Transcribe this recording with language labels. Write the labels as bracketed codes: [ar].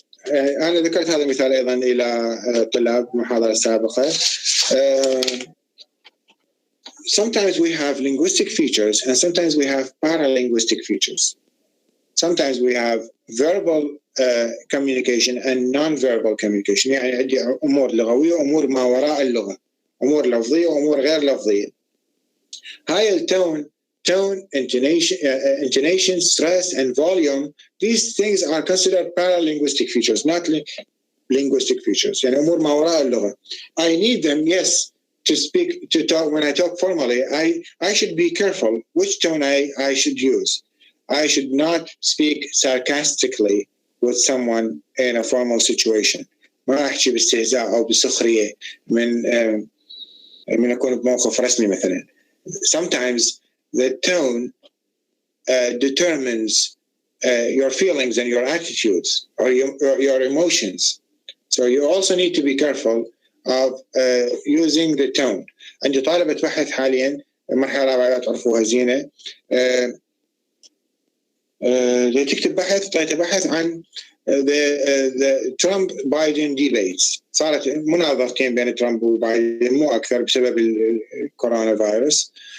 [ar] أنا ذكرت هذا المثال أيضا إلى طلاب محاضرة سابقة. [en] Sometimes we have linguistic features and sometimes we have paralinguistic features. Sometimes we have verbal communication and non-verbal communication. [ar] يعني عندي أمور لغوية وأمور ما وراء اللغة، أمور لفظية وأمور غير لفظية. هاي التون, [en] intonation, stress, and volume, these things are considered paralinguistic features, not linguistic features. [ar] يعني أمور ما وراء اللغة. [en] I need them, yes, to talk. When I talk formally, I should be careful which tone I should use. I should not speak sarcastically with someone in a formal situation. [ar] ما أحكي باستهزاء أو بسخرية من أكون بموقف رسمي مثلا. [en] Sometimes the tone determines your feelings and your attitudes or your emotions. So you also need to be careful of using the tone. [ar] عندي طالبة بحث حاليا مرحلة رابعة تعرفوها زينة تكتب بحث عن [en] the Trump-Biden debates. [ar] صارت مناظرتين بين ترامب وبايدن مو أكثر بسبب الكورونا فيروس.